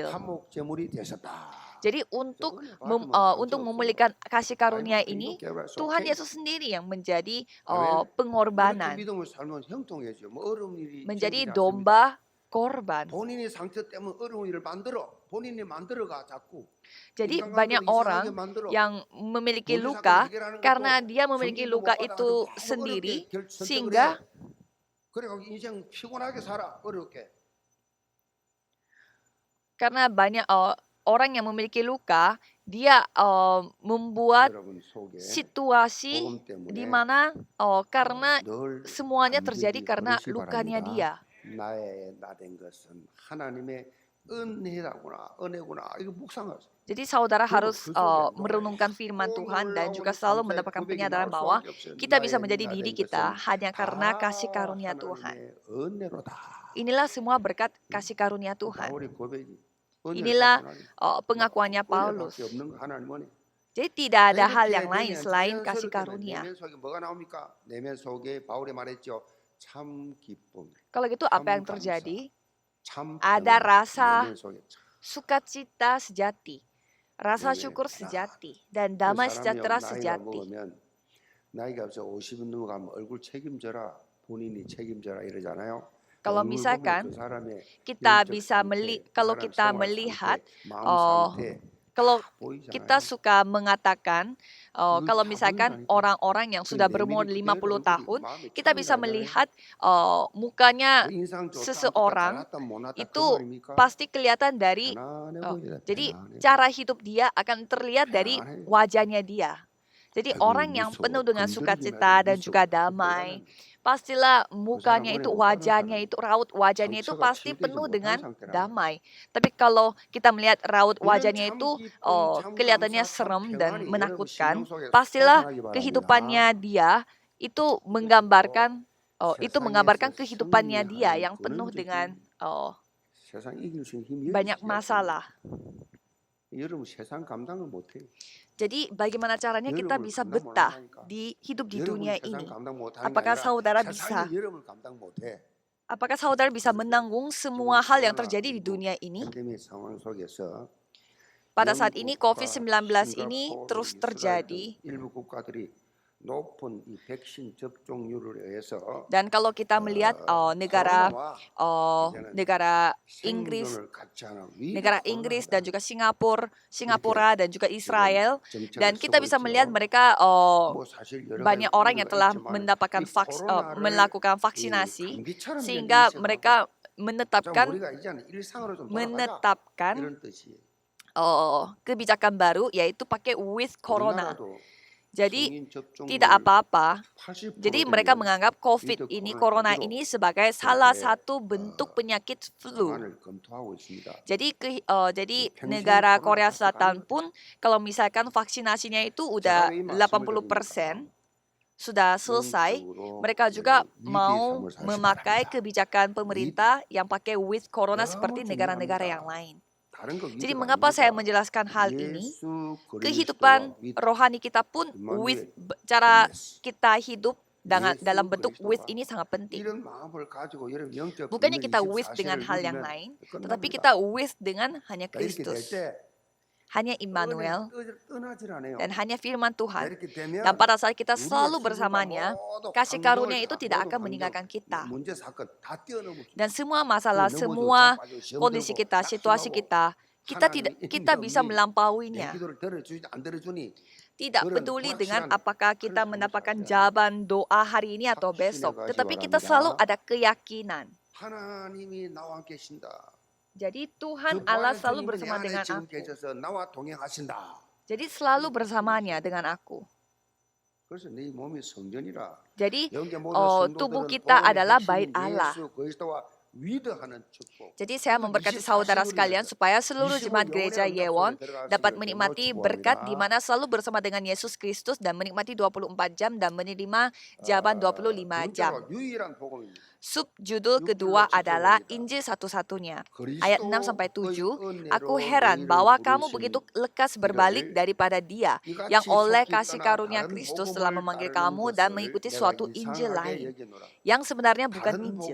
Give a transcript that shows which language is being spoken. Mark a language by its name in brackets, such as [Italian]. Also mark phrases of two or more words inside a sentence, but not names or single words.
[Indonesian] Jadi untuk memulihkan kasih karunia ini, Tuhan Yesus sendiri yang menjadi pengorbanan, menjadi domba korban. Jadi banyak orang yang memiliki luka karena dia memiliki luka itu sendiri, sehingga [Korean] 그래갖고 인생 피곤하게 살아 어렵게. [Indonesian] Karena banyak orang yang memiliki luka, dia membuat [Korean] 여러분 속에 [Indonesian] situasi [Korean] 복음 [Indonesian] di [Korean] 때문에 [Indonesian] mana karena [Korean] 늘 [Indonesian] semuanya terjadi [Korean] 감격이 [Indonesian] karena [Korean] 그릇이 [Indonesian] lukanya [Korean] 바랍니다. [Indonesian] dia. [Korean] 나의 나된 것은 하나님의 은혜라구나, 은혜구나. 이거 묵상하세요. [Indonesian] Jadi saudara [Korean] 그리고 [Indonesian] harus [Korean] 그 속에 [Indonesian] merenungkan firman [Korean] 놀랍고 [Indonesian] Tuhan dan juga [Korean] 놀라운 [Indonesian] selalu [Korean] 감사의 [Indonesian] mendapatkan [Korean] 고백이 [Indonesian] penyadaran [Korean] 나올 [Indonesian] bahwa [Korean] 수밖에 없어요. [Indonesian] kita bisa [Korean] 나의 [Indonesian] menjadi diri [Korean] 나된 [Indonesian] kita [Korean] 것은 [Indonesian] hanya karena kasih [Korean] 다 [Indonesian] karunia Tuhan. [Korean] 하나님의 은혜로다. [Indonesian] Inilah semua berkat kasih karunia Tuhan. [Korean] 바울의 고백이 은혜를 [Indonesian] Inilah [Korean] 받고 나니 [Indonesian] pengakuannya [Korean] 은혜밖에 [Indonesian] Paulus. [Korean] 없는 거 하나님 은혜. [Indonesian] Jadi tidak ada hal [Korean] 이렇게 [Indonesian] yang lain [Korean] 되면 [Indonesian] selain kasih [Korean] 자연스럽게 [Indonesian] karunia. [Korean] 내면 속에 뭐가 나옵니까? 내면 속에 바울이 말했죠. 참 기쁨, [Indonesian] Kalau gitu apa yang [Korean] 참 감사, [Indonesian] terjadi? [Korean] 참 [Indonesian] Ada [Korean] 평안. [Indonesian] rasa [Korean] 내면 속에 참. [Indonesian] sukacita sejati, rasa [Korean] 네네. [Indonesian] syukur sejati, dan [Korean] 그 [Indonesian] damai [Korean] 사람이 [Indonesian] sejahtera [Korean] 나이가 [Indonesian] sejati. [Korean] 먹으면 나이가 없어 50은 넘어가면 얼굴 책임져라, 본인이 책임져라 이러잖아요. [Indonesian] Kalau [Korean] 얼굴 보면 [Indonesian] misalkan [Korean] 그 사람의 [Indonesian] kita [Korean] 영적 [Indonesian] bisa [Korean] 상태, 그 [Indonesian] kalau [Korean] 사람 [Indonesian] kita [Korean] 생활 [Indonesian] melihat, [Korean] 상태, 마음 [Indonesian] oh, [Korean] 상태 [Indonesian] kalau [Korean] 다 [Indonesian] kita [Korean] 보이잖아요. [Indonesian] suka mengatakan, [Korean] 이걸 [Indonesian] kalau [Korean] 다 [Indonesian] misalkan [Korean] 보인다니까. [Indonesian] orang-orang yang [Korean] 그 [Indonesian] sudah [Korean] 내면이 [Indonesian] berumur [Korean] 그대로 [Indonesian] 50 [Korean] 얼굴이 [Indonesian] tahun, [Korean] 마음에 [Indonesian] kita bisa [Korean] 착안이 나잖아요. [Indonesian] melihat mukanya [Korean] 그 인상 좋다, 안 좋다, [Indonesian] seseorang [Korean] 잘났다, 못났다 그 [Indonesian] itu [Korean] 말입니까? [Indonesian] pasti kelihatan dari, [Korean] 편안해 보여야 돼, [Indonesian] jadi [Korean] 편안해. [Indonesian] cara hidup dia akan terlihat dari [Korean] 편안해. [Indonesian] wajahnya dia. Jadi [Korean] 아이고 [Indonesian] orang yang [Korean] 무서워. [Indonesian] penuh dengan [Korean] 건드리기만 [Indonesian] sukacita [Korean] 해도 [Indonesian] dan juga [Korean] 무서워. [Indonesian] damai, [Korean] 불안합니다. [Indonesian] pastilah [Korean] 그 [Indonesian] mukanya [Korean] 사람 [Indonesian] itu, [Korean] 은혜 못 받은 [Indonesian] wajahnya [Korean] 사람은 [Indonesian] itu, raut wajahnya itu [Korean] 상처가 [Indonesian] pasti [Korean] 치유되지 [Indonesian] penuh [Korean] 못한 [Indonesian] dengan [Korean] 상태란 말이에요. [Indonesian] damai. Tapi kalau kita melihat raut [Korean] 이런 [Indonesian] wajahnya [Korean] 참 [Indonesian] itu [Korean] 기쁨, 참 [Indonesian] kelihatannya [Korean] 감사, 참 [Indonesian] serem dan [Korean] 평안이 여러분 [Indonesian] menakutkan, [Korean] 심령 속에 [Indonesian] pastilah [Korean] 솟아나기 [Indonesian] kehidupannya [Korean] 바랍니다. [Indonesian] dia itu [Korean] 이것이 [Indonesian] menggambarkan itu [Korean] 세상에서 [Indonesian] menggambarkan kehidupannya dia [Korean] 승리하는 [Indonesian] yang penuh dengan [Korean] 근원적인 세상 이길 수 있는 힘이 여기 [Indonesian] banyak [Korean] 있어요. [Indonesian] masalah. [Korean] 여러분 세상 감당을 못해요. [Indonesian] Jadi bagaimana caranya kita [Korean] 여러분을 [Indonesian] bisa [Korean] 감당 [Indonesian] betah [Korean] 못한다니까. [Indonesian] hidup di [Korean] 여러분이 [Indonesian] dunia [Korean] 세상 [Indonesian] ini? [Korean] 감당 못하는 게 [Indonesian] Apakah [Korean] 아니라 [Indonesian] saudara [Korean] 세상이 [Indonesian] bisa? [Korean] 여러분을 감당 못해. [Indonesian] Apakah saudara bisa [Korean] 그래서 [Indonesian] menanggung [Korean] 지금 [Indonesian] semua hal yang [Korean] 코로나 [Indonesian] terjadi di [Korean] 19 [Indonesian] dunia ini? [Korean] 팬데믹 상황 속에서 [Indonesian] Pada saat ini [Korean] 영국과 [Indonesian] COVID-19 ini [Korean] 싱가포르, [Indonesian] terus [Korean] 이스라엘 등 [Indonesian] terjadi. [Korean] 일부 국가들이 높은 이 백신 접종률을 의해서 [Indonesian] Dan kalau kita melihat negara [Korean] 코로나와 이제는 [Indonesian] negara Inggris, [Korean] 생존을 같이 하는 위기 [Indonesian] negara Inggris dan [Korean] 코로나다. [Indonesian] juga Singapura dan juga Israel, [Korean] 지금 정책을 [Indonesian] dan kita [Korean] 쓰고 [Indonesian] bisa melihat [Korean] 있죠. [Indonesian] mereka [Korean] 뭐 사실 여러 가지 [Indonesian] banyak orang yang [Korean] 이유가 [Indonesian] telah [Korean] 있지만 [Indonesian] mendapatkan [Korean] 이 코로나를 [Indonesian] melakukan [Korean] 이 [Indonesian] vaksinasi [Korean] 감기처럼 [Indonesian] sehingga [Korean] 견디기 [Indonesian] mereka [Korean] 시작하고 좀 [Indonesian] menetapkan [Korean] 우리가 이제는 일상으로 좀 돌아가자 [Indonesian] menetapkan [Korean] 이런 뜻이에요. [Indonesian] kebijakan baru yaitu pakai [English] with corona. [Korean] 우리나라도 [Indonesian] Jadi [Korean] 성인 [Indonesian] tidak [Korean] 접종률 [Indonesian] apa-apa. [Korean] 80% [Indonesian] Jadi mereka [Korean] 되면 [Indonesian] menganggap COVID [Korean] 위드 [Indonesian] ini, [Korean] 코로나 [Indonesian] corona [Korean] 해도 [Indonesian] ini sebagai salah [Korean] 그렇게 [Indonesian] satu bentuk penyakit flu. [Korean] 방안을 검토하고 있습니다. [Indonesian] Jadi jadi [Korean] 평생 [Indonesian] negara [Korean] 코로나 [Indonesian] Korea [Korean] 박스 [Indonesian] Selatan [Korean] 가는 [Indonesian] pun kalau misalkan vaksinasinya itu [Korean] 제가 [Indonesian] udah [Korean] 왜 이 말씀을 [Indonesian] 80% [Korean] 드립니까? [Indonesian] sudah selesai, [Korean] 영적으로 [Indonesian] mereka juga [Korean] 위기의 [Indonesian] mau [Korean] 삶을 사시 [Indonesian] memakai [Korean] 바랍니다. [Indonesian] kebijakan pemerintah yang pakai [English] with corona [Korean] 너무 [Indonesian] seperti negara-negara yang [Korean] 중요합니다. [Indonesian] lain. [Korean] 다른 거 [Indonesian] Jadi [Korean] 위드가 [Indonesian] mengapa saya [Korean] 아닙니다. [Indonesian] menjelaskan hal ini? [Korean] 예수 그리스도와 [Indonesian] Kehidupan [Korean] 위드 [Indonesian] rohani kita pun with [Korean] 임마누엘 [Indonesian] cara oneness. kita hidup [Korean] 예수 [Indonesian] dalam bentuk with [Korean] 그리스도와 [Indonesian] ini sangat penting. [Korean] 이런 마음을 가지고 여러분 영적 [Indonesian] Bukannya [Korean] 분명 [Indonesian] kita with dengan [Korean] 24시를 [Indonesian] hal yang [Korean] 누리면 [Indonesian] lain, tetapi [Korean] 끝납니다. [Indonesian] kita with dengan hanya [Korean] 이렇게 될 [Indonesian] Kristus, [Korean] 때 [Indonesian] hanya Immanuel, [Korean] 떠나질 않아요. [Indonesian] dan hanya firman Tuhan. [Korean] 이렇게 되면 [Indonesian] Dan pada saat kita [Korean] 우리의 [Indonesian] selalu [Korean] 친구가 [Indonesian] bersamanya, [Korean] 모두 [Indonesian] kasih [Korean] 환경을 [Indonesian] karunia itu [Korean] 다 [Indonesian] tidak [Korean] 모든 [Indonesian] akan [Korean] 환경, [Indonesian] meninggalkan kita. [Korean] 문제 사건 다 뛰어넘을 [Indonesian] Dan semua masalah, [Korean] 넘어지고 [Indonesian] semua [Korean] 자빠지고 시험 [Indonesian] kondisi [Korean] 들고 [Indonesian] kita, situasi [Korean] 낙심하고 [Indonesian] kita bisa [Korean] 내 [Indonesian] melampauinya. [Korean] 기도를 들어주지 안 들어주니 [Indonesian] Tidak [Korean] 그런 [Indonesian] peduli dengan [Korean] 불확실한 [Indonesian] apakah kita [Korean] 그런 [Indonesian] mendapatkan [Korean] 삶을 [Indonesian] jawaban doa hari ini atau besok, [Korean] 확신해 [Indonesian] tetapi [Korean] 가시기 [Indonesian] kita selalu [Korean] 바랍니다. [Indonesian] ada keyakinan. [Korean] 하나님이 나와 계신다. [Indonesian] Jadi Tuhan [Korean] 그 [Indonesian] Allah [Korean] 부활의 [Indonesian] selalu [Korean] 주님이 내 [Indonesian] bersama [Korean] 안에 [Indonesian] dengan [Korean] 지금 [Indonesian] aku. [Korean] 계셔서 나와 동행하신다. [Indonesian] Jadi selalu bersamanya dengan aku. [Korean] 그래서 네 몸이 성전이라. [Indonesian] Jadi [Korean] 영계 모든 [Indonesian] tubuh [Korean] 성도들은 [Indonesian] kita [Korean] 복음의 [Indonesian] adalah [Korean] 핵심인 [Indonesian] bait Allah. [Korean] 예수 그리스도와 위드하는 축복. [Indonesian] Jadi saya memberkati saudara sekalian supaya seluruh jemaat gereja Yewon dapat menikmati berkat di mana selalu bersama dengan Yesus Kristus dan menikmati 24 jam dan menerima jawaban 25 jam. [Korean] 유일한 복음입니다. [Indonesian] Subjudul kedua adalah Injil satu-satunya. Ayat 6-7, aku heran bahwa kamu begitu lekas berbalik daripada Dia yang oleh kasih karunia Kristus telah memanggil kamu dan mengikuti suatu Injil lain yang sebenarnya bukan Injil.